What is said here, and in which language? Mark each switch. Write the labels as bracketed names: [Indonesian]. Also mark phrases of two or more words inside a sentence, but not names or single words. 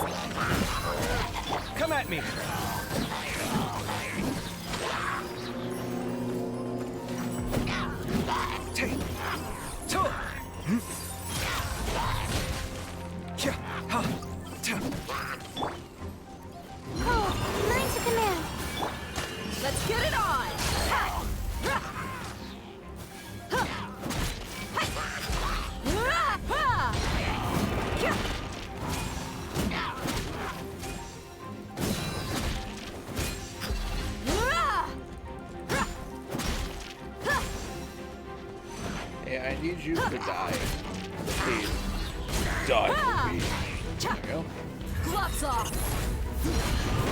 [English] Come at me. Take. Two. Yeah. Ha. Ta. Oh, mine to command! Let's get it on! Ha! Ra! Ha! Hai! Ra! Ha! Yeah! Ra! Ra! Ha! Hey, I need you to die. Please. Die Ah! for me. Cha! There you go. Gloves off!